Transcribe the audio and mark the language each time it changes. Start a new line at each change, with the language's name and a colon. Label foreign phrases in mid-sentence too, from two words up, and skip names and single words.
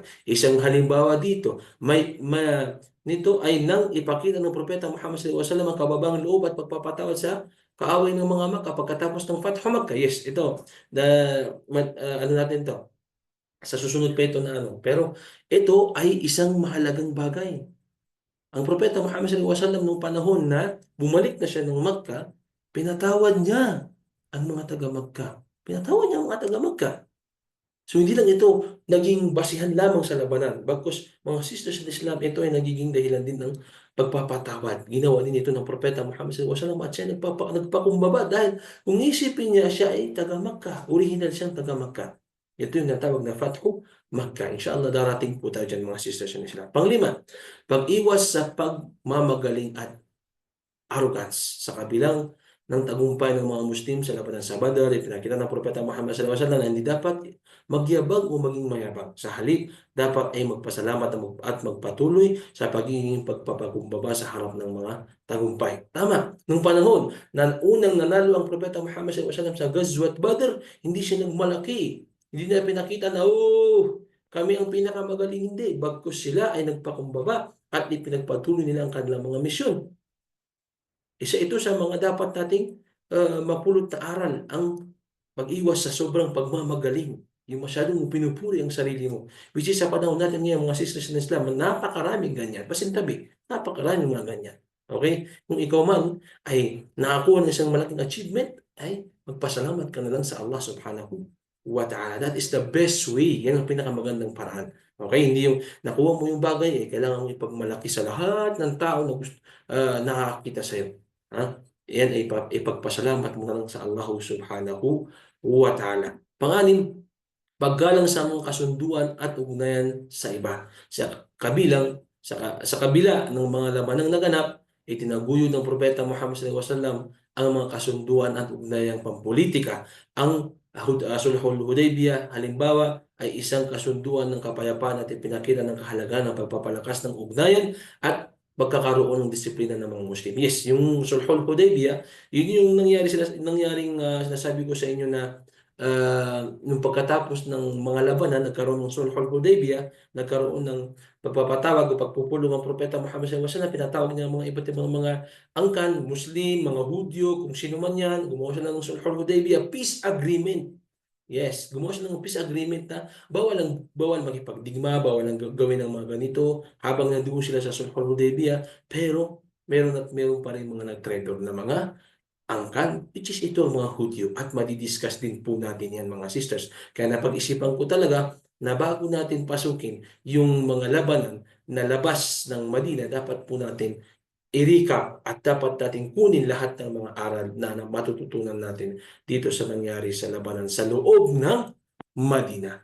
Filipino: Isang halimbawa dito, nito ay nang ipakita ng Propeta Muhammad SAW ang kababaang loob at pagpapatawad sa kaaway ng mga Makkah pagkatapos ng Fathu Makkah. Yes, ito. Ano natin to? Sa susunod pa ito na ano. Pero ito ay isang mahalagang bagay. Ang Propeta Muhammad
Arabic: صلى الله عليه وسلم
Filipino: nung panahon na bumalik na siya ng Makkah, pinatawad niya ang mga taga-Makkah. Pinatawad niya ang mga taga-Makkah. So hindi lang ito naging basihan lamang sa labanan. Bagkus mga
English: sisters in Islam,
Filipino: ito ay nagiging dahilan din ng pagpapatawad. Ginawa din ito ng Propeta Muhammad
Arabic: صلى الله عليه وسلم
Filipino: at siya nagpakumbaba dahil kung isipin niya siya ay taga-Makkah. Original siyang taga-Makkah. Ito yung natawag na Fathu Makkah. Inshallah darating po tayo dyan mga
English: sisters in Islam.
Filipino: Panglima, pag-iwas sa pagmamagaling at arrogance sa kabilang ng tagumpay ng mga Muslim sa labanan sa Badr. Ipinakita ng Propeta Muhammad
Arabic: صلى الله عليه وسلم
Filipino: na hindi dapat magyabang o maging mayabang. Sa halip, dapat ay magpasalamat at magpatuloy sa pagiging pagpapakumbaba sa harap ng mga tagumpay. Tama, nung panahon na unang nanalo ang Propeta Muhammad
Arabic: صلى الله عليه وسلم
Filipino: sa Ghazwat Badr, hindi siya nagmalaki. Hindi niya pinakita na, kami ang pinakamagaling, hindi. Bagkus sila ay nagpakumbaba at ipinagpatuloy nila ang kanilang mga misyon. Isa ito sa mga dapat nating mapulot na aral, ang pag-iwas sa sobrang pagmamagaling. Yung masyadong pinupuri ang sarili mo.
English: Which is
Filipino: sa panahon natin ngayon, mga
English: sisters in Islam,
Filipino: napakaraming ganyan. Pasintabi, napakaraming mga ganyan. Okay? Kung ikaw man ay nakakuha ng isang malaking achievement, ay magpasalamat ka na lang sa Allah
Arabic: سبحانه وتعالى.
English: That is the best way.
Filipino: Yan ang pinakamagandang paraan. Okay? Hindi yung nakuha mo yung bagay, kailangan mo ipagmalaki sa lahat ng tao na gusto, nakakita sa'yo. Yan ay ipagpasalamat mo na lang sa Allah
Arabic: سبحانه وتعالى.
Filipino: Panganim, paggalang sa mga kasunduan at ugnayan sa iba. Sa kabila ng mga labanang naganap, itinaguyod ng Propeta Muhammad
Arabic: صلى الله عليه وسلم
Filipino: ang mga kasunduan at ugnayang pampolitika. Ang Sulhul Hudaybiyah, halimbawa, ay isang kasunduan ng kapayapaan at ipinakita ng kahalagahan ng pagpapalakas ng ugnayan at pagkakaroon ng disiplina ng mga Muslim. Yes, yung Sulhul Hudaybiyah, yun yung nangyaring sinasabi ko sa inyo na nung pagkatapos ng mga labanan, nagkaroon ng Sulhul Hudaybiyah, nagkaroon ng pagpapatawag o pagpupulong ng Propeta Muhammad
Arabic: صلى الله عليه وسلم,
Filipino: pinatawag niya ang mga iba't ibang mga angkan, Muslim, mga Hudyo, kung sino man yan, gumawa sila ng Sulhul Hudaybiyah,
English: peace agreement.
Filipino: Yes, gumawa sila ng
English: peace agreement
Filipino: na bawal makipagdigma, bawal ang gawin ng mga ganito habang nandoon sila sa Sulhul Hudaybiyah, pero meron pa rin mga nag-traitor na mga angkan,
English: which is
Filipino: ito ang mga Hudyo, at madidiscuss din po natin yan mga sisters. Kaya napag-isipan ko talaga na bago natin pasukin yung mga labanan na labas ng Madina, dapat po natin i-recap at dapat natin kunin lahat ng mga aral na matututunan natin dito sa nangyari sa labanan sa loob ng Madina.